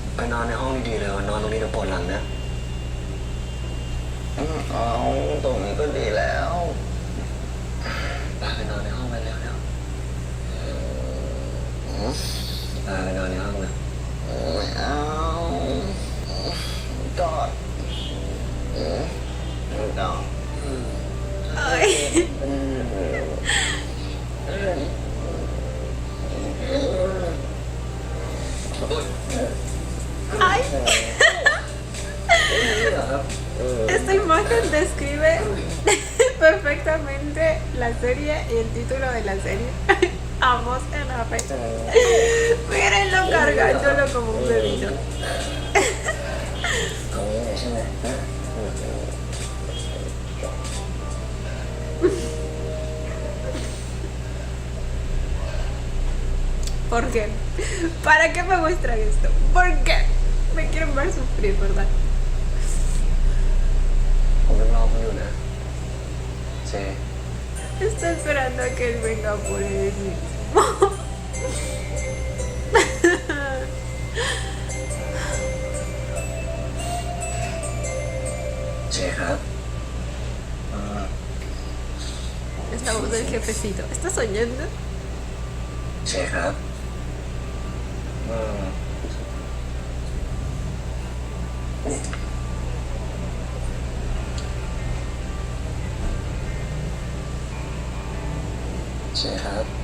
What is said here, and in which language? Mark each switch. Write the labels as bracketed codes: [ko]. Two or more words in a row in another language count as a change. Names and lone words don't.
[th] นอนในห้องดีๆเลยนอนตรงนี้เดี๋ยวปวดหลังนะเอาตรงนี้ก็ดีแล้วไปนอนในห้องไปแล้วเดี๋ยวไปนอนในห้องนะไม่เอากอดกอด เอ้ย ay. [es] Esta imagen describe perfectamente la serie y el título de la serie. Amos en la fe. Mírenlo cargándolo como un bebito. ¿Por qué? ¿Para qué me muestran esto? ¿Por qué? Me quieren ver sufrir, ¿verdad? [th] ผมยังรอคุณอยู่นะเจ [es] Está esperando a que él venga por él mismo. [th] เจครับ [es] Es la voz del jefecito. ¿Está soñando? [th] เจครับเจครับ